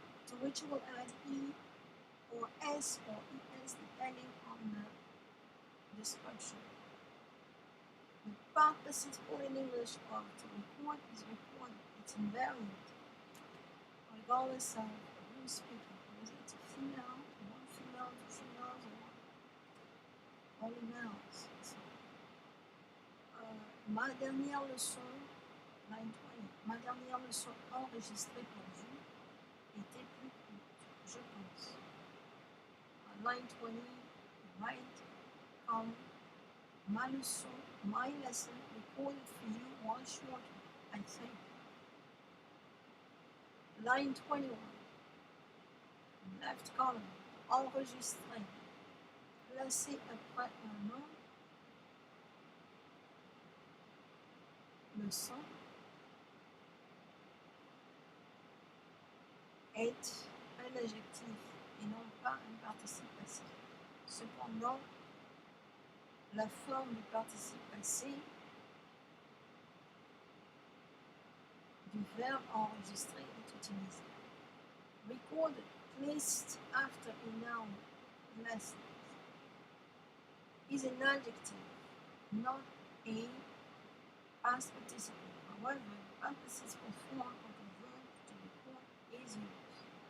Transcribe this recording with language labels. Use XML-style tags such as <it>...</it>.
<en>To which you will add E or S or ES depending on the description. The past participle in English of to record is recorded. It's invariant, regardless of who is speaking. Is it a female, one female, two females, or only males?</en> <fr>So, ma dernière leçon,</fr> <en>line 20,</en> <fr>ma dernière leçon enregistrée pour vous était plus courte, je pense.</fr> <en>Line 20, right,</en> <fr>ma leçon,</fr> <en>my lesson recorded for you was shorter, I think. Line 21, left column,</en> <fr>enregistré, placé après un nom, leçon, est un adjectif et non pas un participe passé. Cependant, la forme du participe passé du verbe enregistrer est utilisée.</fr> <en>Recorded, placed after a noun, lesson, is an adjective, not a past participle. However, the past participle form of the verb to record is used.</en>